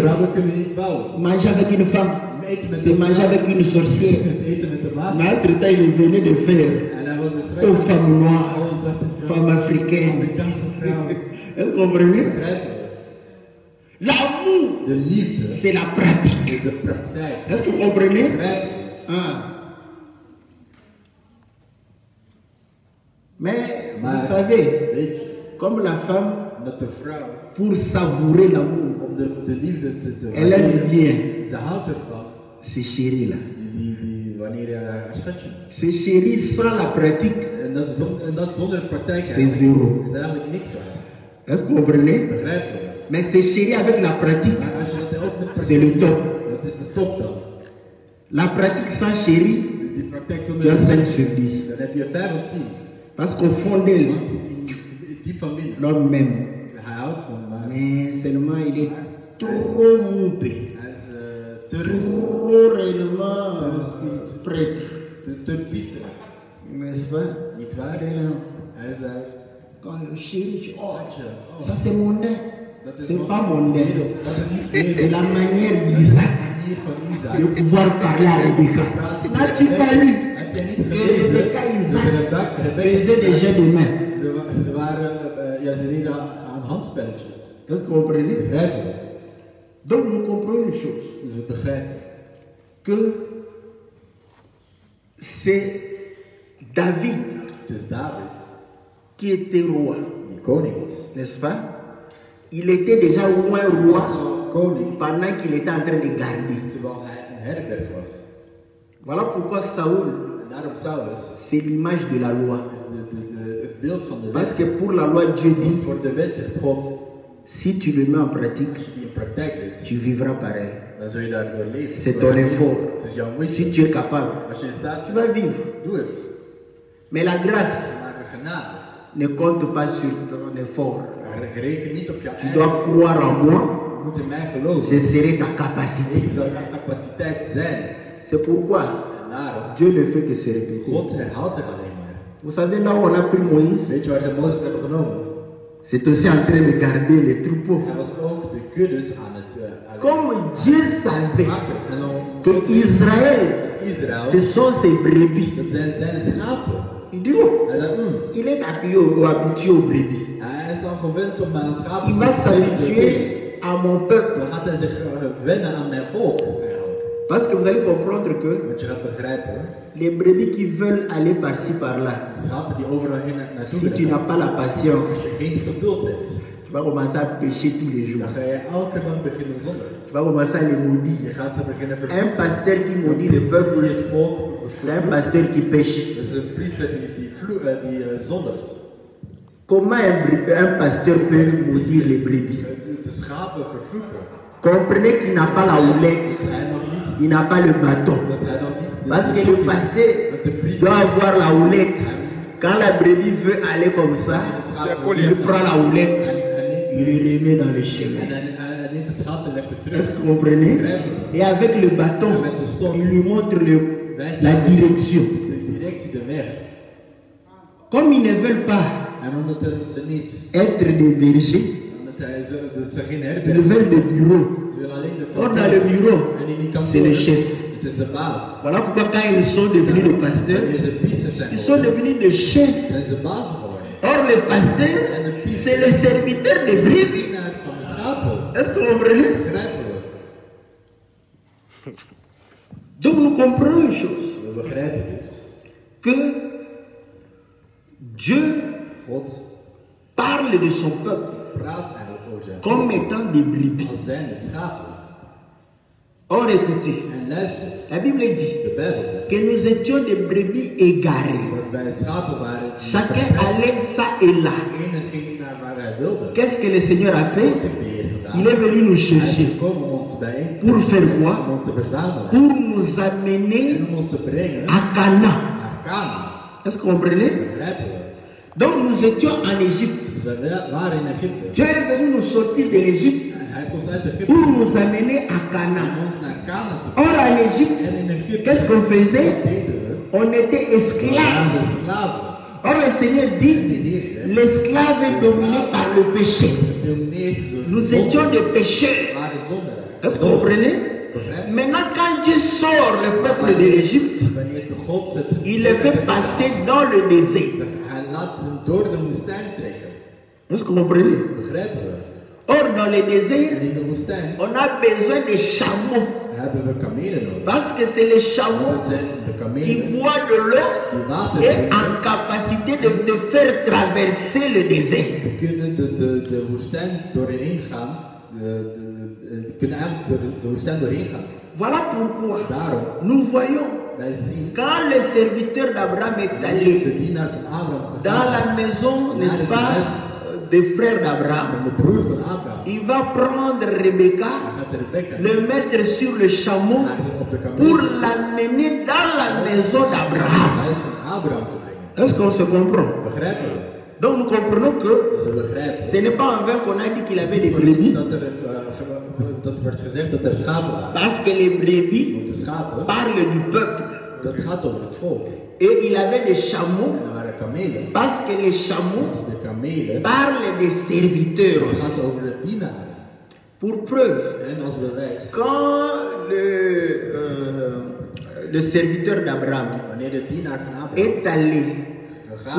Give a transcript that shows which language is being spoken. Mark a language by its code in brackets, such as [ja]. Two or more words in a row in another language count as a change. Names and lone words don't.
[fr] Manger avec une femme, c'est manger avec une sorcière. Mais entre-temps, il venait de faire aux femmes noires, femmes africaines. Est-ce que vous comprenez? L'amour, [nl] De liefde [fr] c'est la pratique. [nl] is de praktijk. [fr] Est-ce que vous comprenez? [nl] Begrijp je? [fr] Ah. Mais [nl] Maar, [fr] vous savez, [nl] weet je, [fr] comme la femme, [nl] dat de vrouw, [fr] pour savourer l'amour, [nl] om de liefde te [fr] elle aime bien [nl] ze houdt ervan. [fr] ses chéris là. [nl] Wanneer je haar schatje. [fr] Ses chéris sans la pratique, [nl] En dat zonder praktijk [fr] c'est [nl] eigenlijk, [fr] zéro. [nl] is eigenlijk niks waard. [fr] Est-ce que vous comprenez? [nl] Begrijp je? [fr] Mais ses chéris avec la pratique, [nl] Maar als je dat ook met [fr] c'est le [nl] praktijk [fr] top. [nl] doet, dat is de top dan. [fr] La pratique sans chéri, [nl] Die praktijk [fr] tu [nl] zonder [fr] as 5 [nl] praktijk, [fr] sur 10. [nl] dan heb je 5 op 10. [fr] Parce qu'au fond d'elle, [nl] Want diep van binnen, [fr] l'homme même. [nl] hij houdt van maar [fr] Mais seulement il est trop moupé, [nl] hij is te rustig, [fr] trop réellement prêtre. [nl] te pisserig. [fr] N'est-ce pas? [nl] Niet waar? Hij zei, [fr] Quand chéri, oh, [nl] schatje, [fr] ça c'est mondain. [nl] dat is [fr] C'est [nl] nog [fr] pas [nl] iets [fr] mondain. [nl] werelds. Dat is niet [fr] C'est [nl] werelds. [fr] la manière d'Isaac [nl] Manier van Isaac. [fr] de pouvoir parler à Rebecca. N'as-tu pas lu [nl] Heb jij niet [fr] que [nl] gelezen [fr] Rebecca et [nl] dat [fr] Isaac [nl] Rebecca [fr] faisaient des jeux de main? [nl] Ze waren, ja, ze deden aan handspelletjes. [fr] Est-ce que vous comprenez? [nl] Begrijp je? [fr] Donc nous comprenons une chose, [nl] Dus we begrijpen [fr] que c'est David [nl] het is David [fr] qui était roi, [nl] die koning was. [fr] n'est-ce pas? Il était déjà au moins [nl] Hij [fr] roi [nl] was al koning [fr] pendant qu'il était en train de garder. [nl] terwijl hij een herberg was. [fr] Voilà pourquoi Saoul, [nl] En daarom Saulus [fr] c'est l'image de la loi. [nl] is het beeld van de [fr] Parce que [nl] wet. [fr] pour la loi, Dieu [nl] Want [fr] dit, [nl] voor de wet zegt God, [fr] si tu le mets en pratique, [nl] als je die in praktijk zet, [fr] tu vivras pareil. [nl] dan zul je daardoor leven. [fr] C'est ton effort. [nl] Het is jouw [fr] Si [nl] moeite. [fr] tu es capable, [nl] Als je in staat [fr] tu [nl] bent, [fr] vas vivre. [nl] doe het. [fr] Mais la grâce [nl] Maar de genade, [fr] ne compte pas sur ton effort. [nl] reken niet op je [fr] Tu [nl] eigen. [fr] dois croire en moi, [nl] Je moet in mij geloven. [fr] je serai ta capacité. [nl] Ik zal je capaciteit zijn. [fr] C'est pourquoi [nl] En daarom, [fr] Dieu ne fait que se répéter. [nl] God herhaalt zich alleen maar. [fr] Vous savez, là où on a pris Moïse, [nl] Weet je waar ze Mozes hebben genomen? [fr] c'est aussi en train de garder les troupeaux. [nl] Hij was ook de kuddes aan het [fr] Comme Dieu savait [nl] maken. En om [fr] que Israël, [nl] Israël, [fr] ce sont ses brebis. [nl] dat zijn schapen. [fr] Il dit, oh, [nl] Hij zei, [fr] il est habitué aux brebis. [nl] hij is al gewend om aan schapen [fr] Il [nl] te [fr] va [nl] telen. [fr] s'habituer à mon peuple. [nl] Dan gaat hij zich wennen aan mijn volk eigenlijk. [fr] Parce que vous allez comprendre que [nl] Want je gaat begrijpen, [fr] les brebis qui veulent aller par-ci par-là, [nl] de schapen die overal heen naartoe [fr] si tu [nl] willen [fr] n'as [nl] gaan, [fr] pas la patience, [nl] als je geen geduld hebt, [fr] tu vas commencer à pécher tous les jours. [nl] dan ga je elke dag beginnen zonder. [fr] Tu vas commencer à les [nl] Je [fr] maudire. [nl] gaat ze beginnen [fr] Un [nl] vervloeken. [fr] pasteur qui maudit le peuple, [nl] Die het volk [fr] c'est un [nl] vervloekt. [fr] pasteur qui pêche. [nl] Dat is een priester die zondigt. [fr] Comment un pasteur peut maudire les brebis? [nl] De schapen vervloeken. [fr] Comprenez qu'il n'a pas la houlette, [nl] Dat hij nog niet, [fr] il n'a pas le bâton. [nl] dat hij nog niet de [fr] Parce que le pasteur [nl] met de priester. [fr] doit avoir la houlette. Quand la brebis veut aller comme ça, il prend la houlette, il le remet dans le chemin. [nl] En hij neemt het schaap en legt het [fr] Est-ce [nl] terug. [fr] que vous comprenez? Et avec le bâton, il lui montre la direction. [nl] De directie, de weg. [fr] Comme ils ne veulent pas [nl] En omdat ze niet, [fr] être des bergers, [nl] dat ze geen [fr] ils [nl] herberg [fr] veulent des bureaux. [nl] Ze willen alleen de [fr] Or, dans le bureau, [nl] En in die [fr] c'est le [nl] kantoor, [fr] chef. [nl] het is de baas. [fr] Voilà pourquoi quand ils sont devenus des pasteurs, [nl] Wanneer ze priesters zijn [fr] ils sont [nl] geworden, [fr] devenus des chefs. [nl] zijn ze baas geworden. [fr] Or, le pasteur, c'est le serviteur des [nl] De [fr] brebis. [nl] dienaar van de schapen. [fr] Est-ce que vous comprenez? [nl] Begrijpen we? [fr] Donc, nous comprenons une chose, [nl] We begrijpen dus. [fr] que Dieu [nl] God [fr] parle de son peuple [nl] praat eigenlijk over zijn [fr] comme étant des brebis. [nl] als zijn de schapen. [fr] Or, écoutez, [nl] En luister, [fr] la Bible dit [nl] de Bijbel zegt [fr] que nous étions des brebis égarées. [nl] dat wij schapen waren. die [fr] Chacun [nl] verspreid. [fr] allait ça et là. [nl] Iedereen ging naar waar hij wilde. [fr] Qu'est-ce que le Seigneur a fait? [nl] Wat heeft de Heer gedaan? [fr] Il est venu nous [nl] Hij is [fr] chercher [nl] gekomen om ons bijeen te [fr] pour faire [nl] brengen, [fr] quoi? [nl] om ons te verzamelen. [fr] Pour nous [nl] En [fr] amener [nl] om ons te brengen [fr] à Canaan. [nl] naar Canaan. [fr] Est-ce que vous comprenez? [nl] Begrijpen we? [fr] Donc nous étions en Égypte. [nl] Dus wij waren in Egypte. [fr] Dieu est venu nous sortir de l'Égypte [nl] Hij heeft ons uit Egypte [fr] pour nous amener à [nl] om [fr] Canaan. [nl] ons naar Canaan te [fr] Or en Égypte, [nl] brengen. En in Egypte, [fr] qu'est-ce qu'on [nl] wat [fr] faisait? [nl] deden we? [fr] On était [nl] We [fr] esclaves. [nl] waren slaven. [fr] Or le Seigneur [nl] En [fr] dit, [nl] de Heer zegt, [fr] l'esclave est dominé par le péché. [nl] gedomineerd door [fr] Nous [nl] zonde. [fr] étions des pécheurs. [nl] We waren zondaren. [fr] Est-ce que vous comprenez? [nl] Begrijp? [fr] Maintenant, quand Dieu sort le peuple de l'Égypte, [nl] Wanneer de God zet, [fr] il les fait passer dans le désert. [nl] Hij laat hem door de woestijn trekken. [fr] Est-ce que vous comprenez? [nl] Begrijpen we? [fr] Or, dans les [nl] En [fr] déserts, [nl] in de woestijn [fr] on a besoin de chameaux. [nl] hebben we kamelen nodig. [fr] Parce que c'est les [nl] Want [fr] chameaux [nl] het zijn de [fr] qui [nl] kamelen [fr] boivent de l'eau [nl] die water [fr] et [nl] drinken. [fr] en capacité de te faire traverser le désert. [nl] Die kunnen de woestijn doorheen gaan. Kunnen eigenlijk de woestijn doorheen gaan. [fr] Voilà pourquoi [nl] Daarom, [fr] nous voyons, [nl] wij zien [fr] quand le serviteur d'Abraham est [nl] de [fr] allé [nl] dienaar van Abraham [fr] dans la [nl] gegaan is [fr] maison, [nl] naar [fr] n'est-ce [nl] het [fr] pas, [nl] huis [fr] des frères [nl] van [fr] d'Abraham, [nl] de broer van Abraham. [fr] il va prendre Rebecca, [nl] Hij gaat Rebecca [fr] le mettre sur le chameau [nl] op de kameel [fr] pour [nl] zetten [fr] l'amener dans la maison [nl] om naar het [fr] d'Abraham. [nl] huis van Abraham te brengen. [fr] Est-ce qu'on se comprend? [nl] Begrijpen we? [fr] Donc nous comprenons que [nl] Dus we begrijpen. [fr] ce n'est pas en vain qu'on a dit qu'il avait des [nl] Voor niets [fr] brebis, [nl] dat werd gezegd dat er schapen waren. [fr] parce que les brebis [nl] Want de schapen, [fr] parlent du peuple. [nl] dat gaat over het volk. [fr] Et il avait des chameaux, [nl] En er waren kamelen. [fr] parce que les chameaux [nl] Want de kamelen, [fr] parlent des serviteurs. [nl] dat gaat over de dienaren. [fr] Pour preuve, [nl] En als bewijs, [fr] quand le serviteur d'Abraham [nl] wanneer de dienaar van Abraham [fr] est allé pour